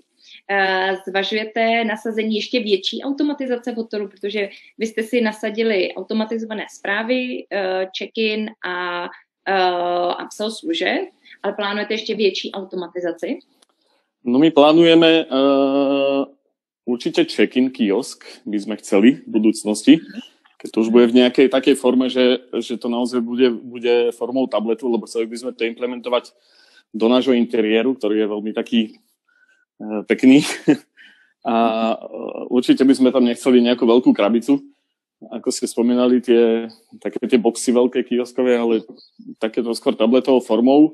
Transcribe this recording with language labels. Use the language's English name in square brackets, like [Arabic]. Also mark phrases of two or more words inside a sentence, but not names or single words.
[Czech] Zvažujete nasazení ještě větší automatizace v hotelu, protože vy jste si nasadili automatizované zprávy, check-in a upsell služeb, ale plánujete ještě větší automatizaci? [Slovak] No my plánujeme určite check-in kiosk, by sme chceli v budúcnosti, keď to už bude v nejakej takej forme, že to naozaj bude formou tabletu, lebo chceli by sme to implementovať do nášho interiéru, ktorý je veľmi taký pekný. A určite by sme tam nechceli nejakú veľkú krabicu, ako ste spomínali, tie boxy veľké kioskové, ale takéto skôr tabletovou formou.